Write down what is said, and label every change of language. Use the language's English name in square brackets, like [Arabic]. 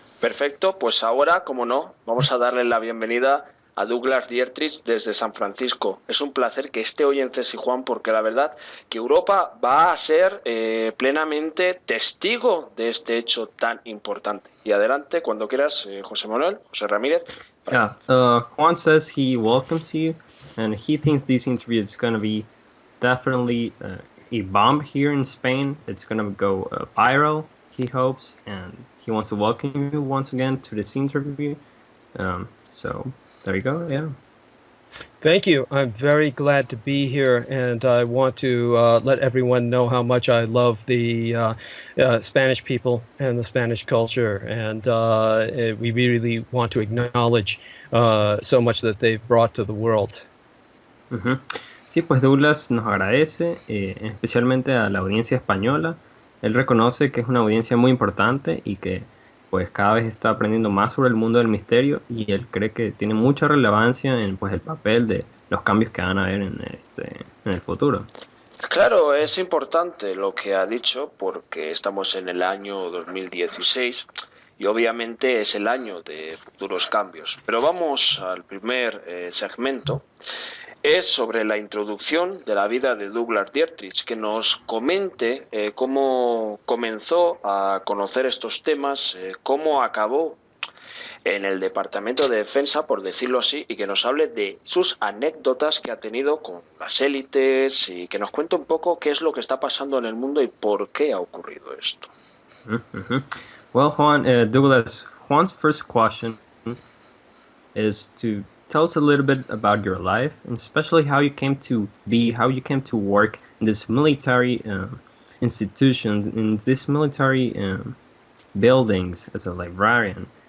[Spanish] Perfecto, pues ahora, como no, vamos a darle la bienvenida a Douglas Dietrich desde San Francisco. Es un placer que esté hoy en Cés y Juan, porque la verdad que Europa va a ser plenamente testigo de este hecho tan importante. Y adelante, cuando quieras, José Manuel, José Ramírez. [English] Yeah, Juan says he welcomes you and he thinks this interview is going to be definitely a bomb here in Spain. It's going to go viral, he hopes, and he wants to welcome you once again to this interview. So there you go, yeah. Thank you. I'm very glad to be here, and I want to let everyone know how much I love the Spanish people and the Spanish culture, and we really want to acknowledge so much that they've brought to the world. Ujú. [Spanish] Sí, pues Douglas nos agradece, especialmente a la audiencia española. Él reconoce que es una audiencia muy importante y que pues cada vez está aprendiendo más sobre el mundo del misterio, y él cree que tiene mucha relevancia en pues el papel de los cambios que van a haber en el futuro. Claro, es importante lo que ha dicho, porque estamos en el año 2016 y obviamente es el año de futuros cambios. Pero vamos al primer segmento. Es sobre la introducción de la vida de Douglas Dietrich, que nos comente cómo comenzó a conocer estos temas, cómo acabó en el Departamento de Defensa, por decirlo así, y que nos hable de sus anécdotas que ha tenido con las élites y que nos cuente un poco qué es lo que está pasando en el mundo y por qué ha ocurrido esto. Mm-hmm. [English] Well, Juan, Douglas, Juan's first question is to tell us a little bit about your life, and especially how you came to work in this military institution, in this military buildings as a librarian.